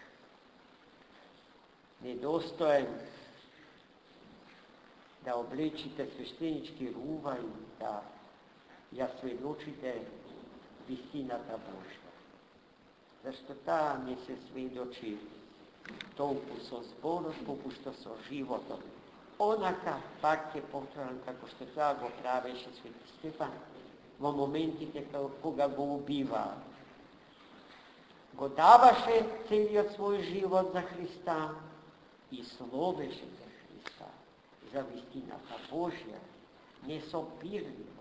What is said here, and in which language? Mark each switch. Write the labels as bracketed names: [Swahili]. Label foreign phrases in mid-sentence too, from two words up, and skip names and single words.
[Macedonian] Недостоен да облечите свештенички рувај, да сведочите вистината Божја. Зашто та не се сведочи толку со зборот, колку што со животот. Онака пак ќе повторам како што тоа го правеше Свети Стефан во моментите кога го убиваа. Го даваше целиот свој живот за Христа и словеше за Христа, за вистината Божја, несопирливо.